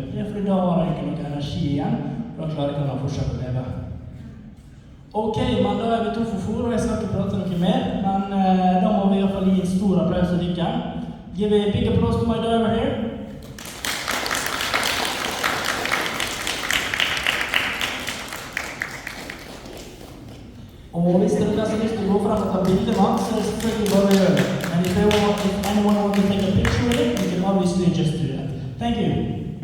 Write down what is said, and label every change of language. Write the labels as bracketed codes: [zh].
[no] Det er fordi da har han ikke noe energi igjen, og da klarer ikke han fortsatt å leve. Ok, men da er vi to for fôr, og jeg skal ikke prate noe mer, men da må vi i hvert fall gi en stor applaus til dere. [en] Give a big applause to my diver here. [no] Og hvis dere har lyst til å gå frem og ta bilder med han, så er det selvfølgelig bare å gjøre det. [en] And if anyone wants to take a picture with it, you can obviously just do that. Thank you.